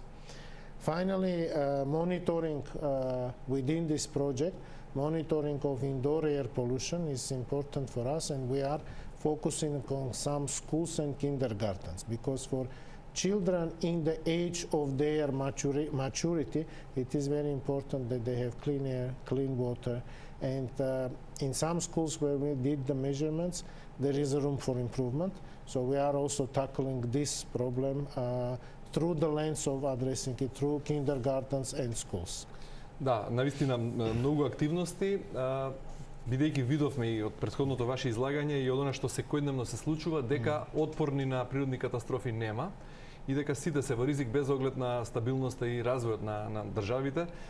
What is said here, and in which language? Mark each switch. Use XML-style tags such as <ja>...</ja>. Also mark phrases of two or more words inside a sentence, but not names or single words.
<en>Finally, monitoring within this project, monitoring of indoor air pollution is important for us, and we are focusing on some schools and kindergartens, because for children in the age of their maturity, it is very important that they have clean air, clean water. And in some schools where we did the measurements, there is a room for improvement. So we are also tackling this problem through the lens of addressing it through kindergartens and schools.</en> <mk>Да, навистина многу активности, бидејќи видовме и од претходното ваше излагање и од она што секојдневно се случува, дека отпорни на природни катастрофи нема и дека сите се во ризик без оглед на стабилноста и развојот на државите.</mk>